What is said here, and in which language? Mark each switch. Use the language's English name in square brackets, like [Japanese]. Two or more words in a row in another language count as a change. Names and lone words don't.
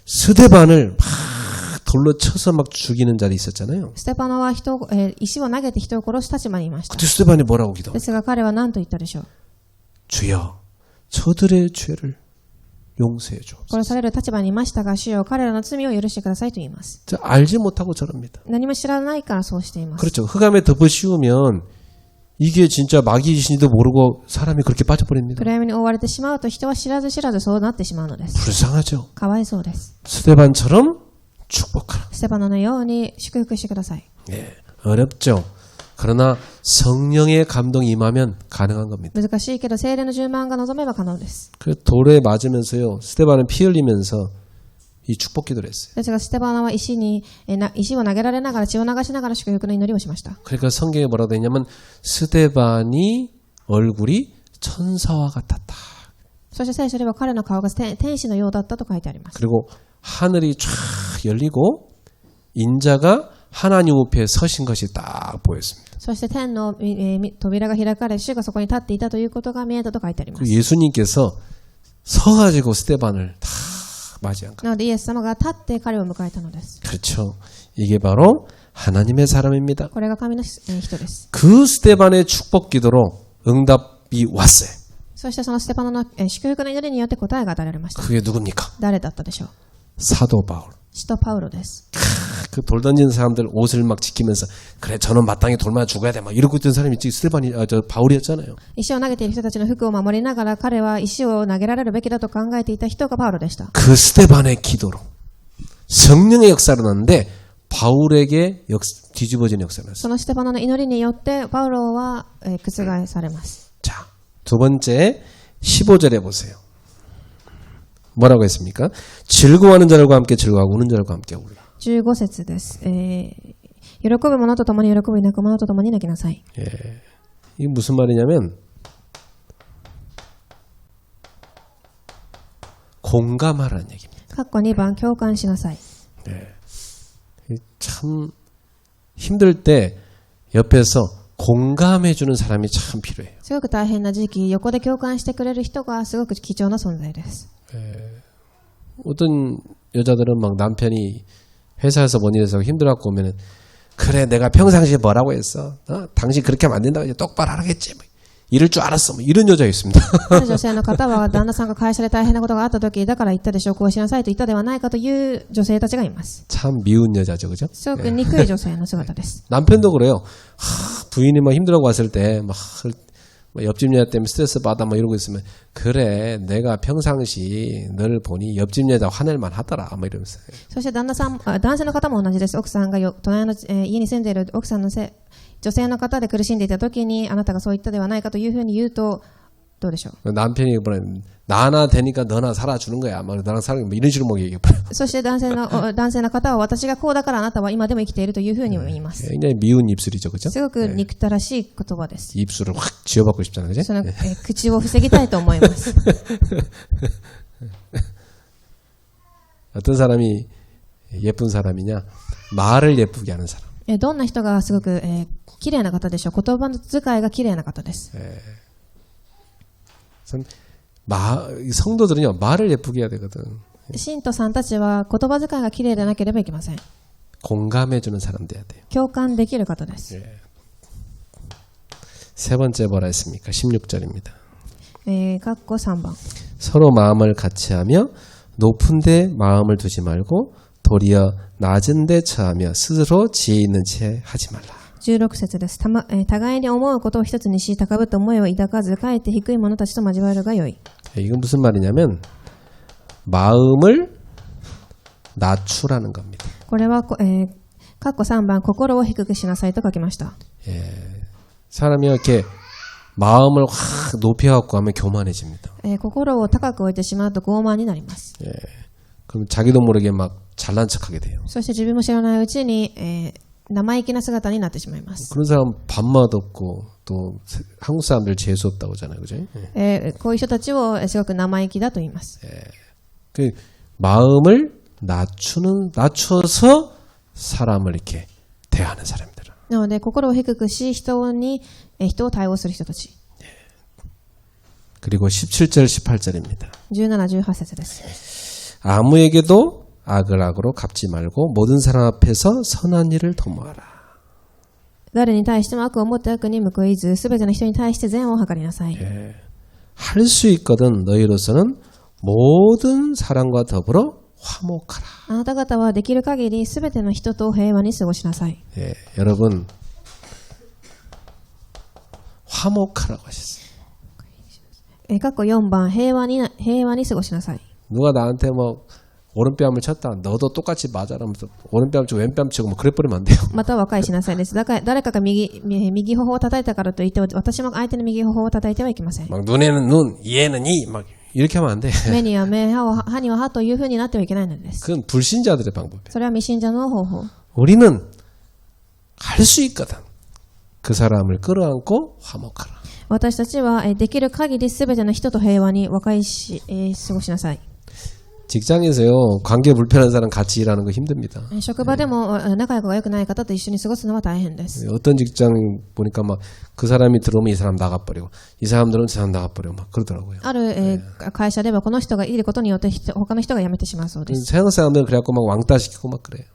[Korean] 스데반을 막 돌로 쳐서 막 죽이는 자리 있었잖아요. [Japanese] ステパノは石を投げて人を殺す立場にいました。 [Korean] 그때 스데반이 뭐라고 기도? [Japanese] ですが彼は何と言ったでしょう。 [Korean] 주여 저들의 죄를 용서해 주옵소서. [Japanese] 殺される立場にいましたが、主よ彼らの罪を許してくださいと言います。 [Korean] 알지 못하고 저럽니다. [Japanese] 何も知らないからそうしています。 [Korean] 그렇죠. 흑암에 덮어 씌우면 이게 진짜 마귀 귀신이도 모르고 사람이 그렇게 빠져버립니다. [Japanese] 暗闇に覆われてしまうと人は知らず知らずそうなってしまうのです。 [Korean] 불쌍하죠. [Japanese] かわいそうです。 [Korean] 스데반처럼 축복하라. [Japanese] ステパノのように祝福してください。 [Korean] 네, 어렵죠. 그러나 성령의 감동이 임하면 가능한 겁니다. [Japanese] 難しいけど聖霊の充満が望めば可能です。 [Korean] 그 돌에 맞으면서요. 스데반은 피 흘리면서 이 축복 기도를 했어요. [Japanese] ですがステパノは石を投げられながら血を流しながら祝福の祈りをしました。 [Korean] 그러니까 성경에 뭐라고 되냐면 스데반이 얼굴이 천사와 같았다. [Japanese] そして聖書では彼の顔が天使のようだったと書いてあります。 [Korean] 그리고 하늘이 쫙 열리고 인자가 하나님 우편에 서신 것이 딱 보였습니다. [Japanese] そして天の扉が開かれ、主がそこに立っていたということが見えたと書いてありま 그 す。 [Korean] 예수님께서 서가지고 스데반을 다 맞이한 거예요. [Japanese] なのでイエス様が立って彼を迎えたのです。 [Korean] 그렇죠. 이게 바로 하나님의 사람입니다. [Japanese] これが神の人です。 [Korean] 그 스데반의 축복 기도로 응답이 왔어요. [Japanese] そしてそのステパノの祝福の祈りによって答えが与えられました。 [Korean] 그게 누굽니까? [Japanese] 誰だったでしょう。 [Korean] 사도 바울. [Japanese] 使徒パウロです。 [Korean] 그 돌 던지는 사람들 옷을 막 지키면서 그래 저는 마땅히 돌만 죽어야 돼 막 이러고 있던 사람이 스데반이 저 바울이었잖아요. [Japanese] 石を投げている人たちの服を守りながら彼は石を投げられるべきだと考えていた人がパウロでした。 [Korean] 그 스데반의 기도로 성령의 역사를 났는데 바울에게 뒤집어진 역사를 났어요. [Japanese] そのステパノの祈りによってパウロは覆されます。 [Korean] 자, 두 번째 15절에 보세요. 뭐라고 했습니까? 즐거워하는 자들과 함께 즐거워하고 우는 자들과 함께 울라. [Japanese] 15 節です。喜ぶ者と共に喜び、泣く者と共に泣きなさい。 [Korean] 예. 이게 무슨 말이냐면 공감하라는 얘기입니다. [Japanese] 括弧2番、共感しなさい。 [Korean] 참 힘들 때 옆에서 공감해주는 사람이 참 필요해요. [Japanese] すごく大変な時期、横で共感してくれる人がすごく貴重な存在です。 [Korean] 어떤 여자들은 막 남편이 회사에서 뭔 일해서 힘들어갖고 오면은 그래 내가 평상시에 뭐라고 했어? 당신 그렇게 하면 안 된다고 이제 똑바로 하라겠지. 뭐. 이럴 줄 알았어. 뭐 이런 여자 있습니다. [Japanese] ある女性の方は旦那さんが会社で大変なことがあった時だから言ったでしょう、こうしなさいと言ったではないかという女性たちがいます。 [Korean] 참 미운 여자죠, 그죠? [Japanese] すごく憎い女性の姿です。 [Korean] 남편도 그래요. 부인이 막 힘들어하고 왔을 때 막 옆집 여자 때문에 스트레스 받아 막 이러고 있으면 그래 내가 평상시 너를 보니 옆집 여자 화낼만 하더라 막 이러면서. [Japanese] そして男性の方も同じです。奥さんが隣の家に住んでいる奥さんの女性の方で苦しんでいた時にあなたがそう言ったではないかというふうに言うとどうでしょう。 [Korean] 남편이 뭐래 나나 되니까 너나 살아주는 거야. 막 너랑 살아 뭐 이런 식으로 막 얘기해버려. [Japanese] そして男性の方は私がこうだからあなたは今でも生きているというふうにも言います。 [Korean] 굉장히 미운 입술이죠, 그죠? [Japanese] すごく憎たらしい言葉です。 [Korean] 입술을 확 쥐어박고 싶잖아요, 그죠? [Japanese] その口を防ぎたいと思います。 [Korean] 어떤 사람이 예쁜 사람이냐? 말을 예쁘게 하는 사람. [Japanese] どんな人がすごく綺麗な方でしょう。言葉の遣いが綺麗な方です。 [Korean] 성도들은요 말을 예쁘게 해야 되거든. [Japanese] 信徒さんたちは言葉遣いが綺麗でなければいけません。 [Korean] 공감해주는 사람 돼야 돼요. [Japanese] 共感できる方です。 [Korean] 세 번째 뭐라 했습니까? 16절입니다. [Japanese] 括弧3番。 [Korean] 서로 마음을 같이하며 높은데 마음을 두지 말고 도리어 낮은데 처하며 스스로 지혜 있는 채 하지 말라. [Japanese] 16 節です。互いに思うことを一つにし、高ぶった思いを抱かず、かえって低い者たちと交わるがよい。 [Korean] 이건 무슨 말이냐면 마음을 낮추라는 겁니다. [Japanese] これは、括弧3番、心を低くしなさいと書きました。 [Korean] 사람이 이렇게 마음을 확 높여갖고 하면 교만해집니다. [Japanese] 心を高く置いてしまうと傲慢になります。 [Korean] 그럼 자기도 모르게 막 잘난 척하게 돼요. [Japanese] そして自分も知らないうちに、生意気な姿になってしまいます。 [Korean] 그런 사람 밥맛 없고 또 한국 사람들 재수 없다고 하잖아요, 그죠? [Japanese] こういう人たちをすごく生意気だと言います。 [Korean] 그 마음을 낮춰서 사람을 이렇게 대하는 사람들. [Japanese] なので心を低くし人を対応する人たち。 [Korean] 그리고 17절 18절입니다. [Japanese] 17、18 節です。 [Korean] 아무에게도 악을 악으로 갚지 말고 모든 사람 앞에서 선한 일을 도모하라. [Japanese] 誰に対しても悪を持って悪に報いず、すべての人に対して善を図りなさい。 [Korean] 할 수 있거든 너희로서는 모든 사람과 더불어 화목하라. [Japanese] あなた方はできる限りすべての人と平和に過ごしなさい。 [Korean] 여러분 화목하라고 하셨어요. [Japanese] 括弧4番、平和に過ごしなさい。 [Korean] 누가 나한테 뭐 오른뺨을 쳤다. 너도 똑같이 맞아라 하면서 오른뺨 치고 왼뺨 치고 뭐 그래버리면 안 돼요. [Japanese] また和解しなさいです。誰かが右頬を叩いたからといって私も相手の右頬を叩いてはいけません。 [Korean] 막 눈에는 눈, 이에는 이, 막 이렇게 하면 안 돼. [Japanese] 目には目、歯には歯というふうになってはいけないのです。 [Korean] 그건 불신자들의 방법이에요. [Japanese] それは未信者の方法。 [Korean] 우리는 할 수 있거든. 그 사람을 끌어안고 화목하라. [Japanese] 私たちはできる限りすべての人と平和に和解し過ごしなさい。 [Korean] 직장에서요, 관계 불편한 사람 같이 일하는 거 힘듭니다. [Japanese] 職場でも仲良くが良くない方と一緒に過ごすのは大変です。 [Korean] 어떤 직장 보니까 막 그 사람이 들어오면 이 사람 나가버리고 이 사람 들어오면 저 사람 나가버리고 막 그러더라고요. [Japanese] ある会社ではこの人がいることによって他の人が辞めてしまうそうです。 [Korean] 서양 사람들은 그래갖고 막 왕따 시키고 막 그래요.